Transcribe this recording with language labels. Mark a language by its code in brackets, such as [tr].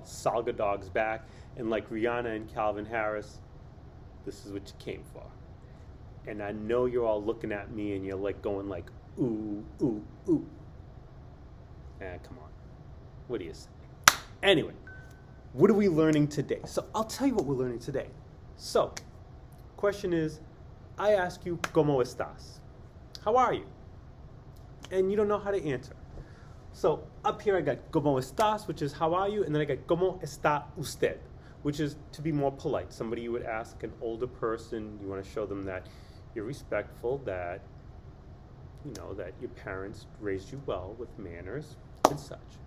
[en] Salga Dog's back, and like Rihanna and Calvin Harris, this is what you came for. And I know you're all looking at me and you're like going like, ooh, ooh, ooh. Come on. What do you say? Anyway, what are we learning today? So I'll tell you what we're learning today. So, question is, I ask you, [es] ¿Cómo estás? [en] How are you? And you don't know how to answer. So up here I got [es] ¿Cómo estás?, [en] which is how are you? And then I got [es] ¿Cómo está usted?, [en] which is to be more polite. Somebody you would ask, an older person, you want to show them that you're respectful, that you know that your parents raised you well with manners and such.